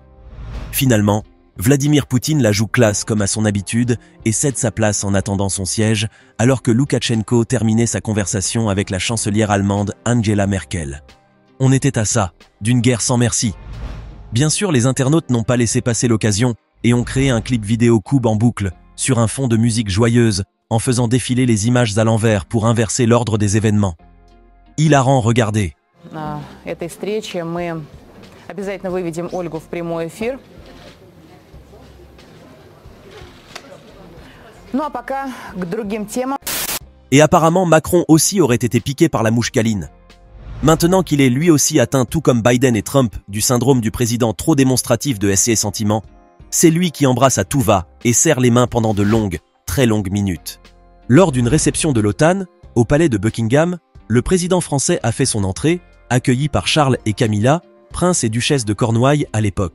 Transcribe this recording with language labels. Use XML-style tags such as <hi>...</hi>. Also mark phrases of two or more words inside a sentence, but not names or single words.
<fr>Finalement, Vladimir Poutine la joue classe comme à son habitude et cède sa place en attendant son siège, alors que Loukachenko terminait sa conversation avec la chancelière allemande Angela Merkel. On était à ça, d'une guerre sans merci. Bien sûr, les internautes n'ont pas laissé passer l'occasion et ont créé un clip vidéo Kub en boucle, sur un fond de musique joyeuse, en faisant défiler les images à l'envers pour inverser l'ordre des événements. Hilarant, regardez.</fr> <ru>Этой встрече мы обязательно выведем Ольгу в прямой эфир. Ну а пока к другим темам.</ru> <fr>Et apparemment, Macron aussi aurait été piqué par la mouche câline. Maintenant qu'il est lui aussi atteint, tout comme Biden et Trump, du syndrome du président trop démonstratif de ses sentiments, c'est lui qui embrasse à tout va et serre les mains pendant de longues, très longues minutes. Lors d'une réception de l'OTAN, au palais de Buckingham, le président français a fait son entrée, accueilli par Charles et Camilla, prince et duchesse de Cornouailles à l'époque.</fr>